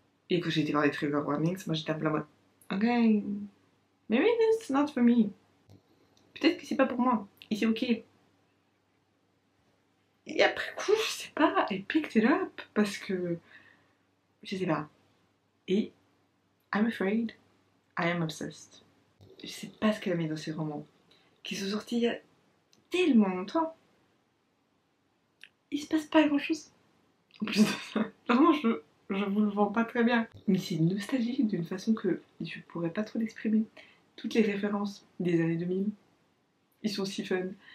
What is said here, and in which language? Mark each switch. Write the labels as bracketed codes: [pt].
[fr] Et quand j'ai été voir les trigger warnings, moi j'étais un peu en mode ok, maybe this is not for me. Peut-être que c'est pas pour moi. Et c'est ok. Et après coup, je sais pas, I picked it up parce que je sais pas. [en] Et I'm afraid, I am obsessed. [fr] Je sais pas ce qu'elle a mis dans ces romans qui sont sortis il y a tellement longtemps. Il se passe pas grand chose. En plus de ça, vraiment, je vous le vends pas très bien. Mais c'est nostalgique d'une façon que je pourrais pas trop l'exprimer. Toutes les références des années 2000, ils sont si fun.